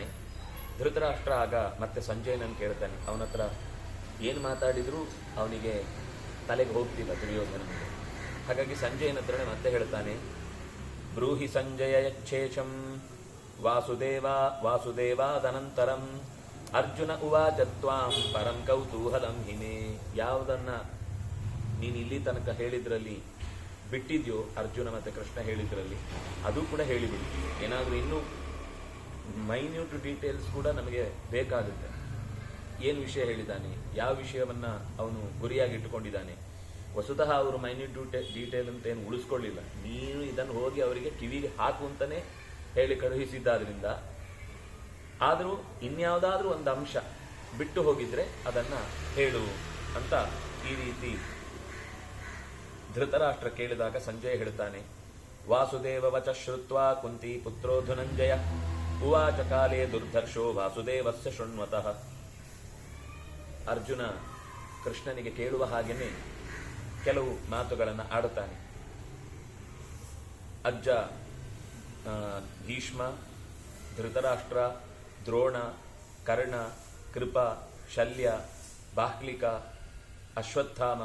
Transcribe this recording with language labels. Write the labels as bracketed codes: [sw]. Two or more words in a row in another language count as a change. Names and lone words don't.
[kn] ಧೃತರಾಷ್ಟ್ರ ಆಗ ಮತ್ತೆ ಸಂಜಯನನ್ನು ಕೇಳ್ತಾನೆ. ಅವನ ಹತ್ರ ಏನು ಮಾತಾಡಿದ್ರು ಅವನಿಗೆ ತಲೆಗೆ ಹೋಗ್ತಿಲ್ಲ ದುರ್ಯೋಧನನಿಗೆ. ಹಾಗಾಗಿ ಸಂಜಯನ ಹತ್ರನೇ ಮತ್ತೆ ಹೇಳ್ತಾನೆ, [sa] ಬ್ರೂಹಿ ಸಂಜಯ ಯಚ್ಛೇಷಂ ವಾಸುದೇವಾದನಂತರಂ ಅರ್ಜುನ ಉವಾಚ ತ್ವಾಂ ಪರಂ ಕೌತೂಹಲಂ ಹಿಮೆ. [kn] ಯಾವುದನ್ನ ನೀನು ಇಲ್ಲಿ ತನಕ ಹೇಳಿದ್ರಲ್ಲಿ ಬಿಟ್ಟಿದ್ಯೋ, ಅರ್ಜುನ ಮತ್ತೆ ಕೃಷ್ಣ ಹೇಳಿದ್ರಲ್ಲಿ, ಅದು ಕೂಡ ಹೇಳಿಬಿಡು. ಏನಾದರೂ ಇನ್ನೂ [en] minute details [kn] ಕೂಡ ನಮಗೆ ಬೇಕಾಗುತ್ತೆ. ಏನು ವಿಷಯ ಹೇಳಿದ್ದಾನೆ, ಯಾವ ವಿಷಯವನ್ನ ಅವನು ಗುರಿಯಾಗಿ ಇಟ್ಟುಕೊಂಡಿದ್ದಾನೆ. ವಸುತಃ ಅವರು [en] minute detail [kn] ಅಂತ ಏನು ಉಳಿಸ್ಕೊಳ್ಳಿಲ್ಲ. ನೀನು ಇದನ್ನು ಹೋಗಿ ಅವರಿಗೆ ಕಿವಿಗೆ ಹಾಕು ಅಂತಾನೆ ಹೇಳಿ ಕಳುಹಿಸಿದ್ದಾದ್ರಿಂದ, ಆದರೂ ಇನ್ಯಾವುದಾದ್ರೂ ಒಂದು ಅಂಶ ಬಿಟ್ಟು ಹೋಗಿದ್ರೆ ಅದನ್ನ ಹೇಳು ಅಂತ ಈ ರೀತಿ ಧೃತರಾಷ್ಟ್ರ ಕೇಳಿದಾಗ ಸಂಜಯ ಹೇಳ್ತಾನೆ, [sa] ವಾಸುದೇವ ವಚ ಶ್ರುತ್ವಾ ಕುಂತಿ ಪುತ್ರೋ ಧನಂಜಯ ಉವಾಚ ಕಾಲೇ ದುರ್ಧರ್ಷೋ ವಾಸುದೇವಸ್ಯ ಶೃಣ್ವತಃ. [kn] ಅರ್ಜುನ ಕೃಷ್ಣನಿಗೆ ಕೇಳುವ ಹಾಗೆಯೇ ಕೆಲವು ಮಾತುಗಳನ್ನು ಆಡುತ್ತಾನೆ. ಅಜ್ಜ ಭೀಷ್ಮ, ಧೃತರಾಷ್ಟ್ರ, ದ್ರೋಣ, ಕರ್ಣ, ಕೃಪ, ಶಲ್ಯ, ಬಾಹ್ಲಿಕ, ಅಶ್ವತ್ಥಾಮ,